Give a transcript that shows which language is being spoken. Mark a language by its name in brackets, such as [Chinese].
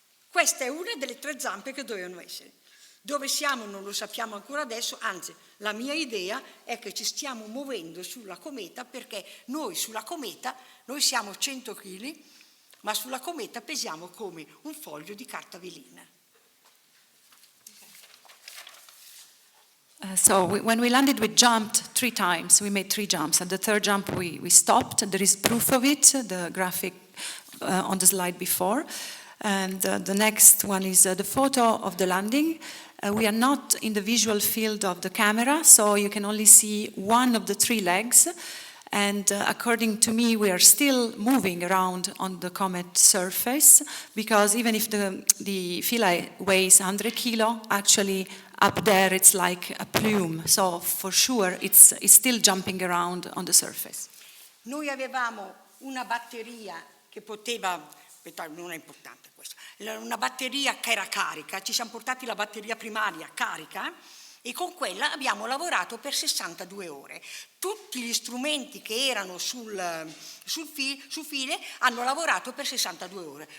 [Italian] Questa è una delle 3 zampe che dovevano essere. Dove siamo non lo sappiamo ancora adesso, anzi la mia idea è che ci stiamo muovendo sulla cometa, perché noi sulla cometa, noi siamo 100 kg, ma sulla cometa pesiamo come un foglio di carta velina. [English] So when we landed, we jumped 3 times. We made 3 jumps. At the 3rd jump, we stopped. There is proof of it, the graphic on the slide before. And the next one is the photo of the landing. We are not in the visual field of the camera, so you can only see one of the 3 legs. And according to me, we are still moving around on the comet surface, because even if the philae weighs 100 kilo, actually up there it's like a plume. So for sure it's still jumping around on the surface. [Italian] Noi avevamo una batteria che poteva, non è importante questo, una batteria che era carica, ci siamo portati la batteria primaria carica, e con quella abbiamo lavorato per 62 ore. Tutti gli strumenti che erano su file hanno lavorato per 62 ore.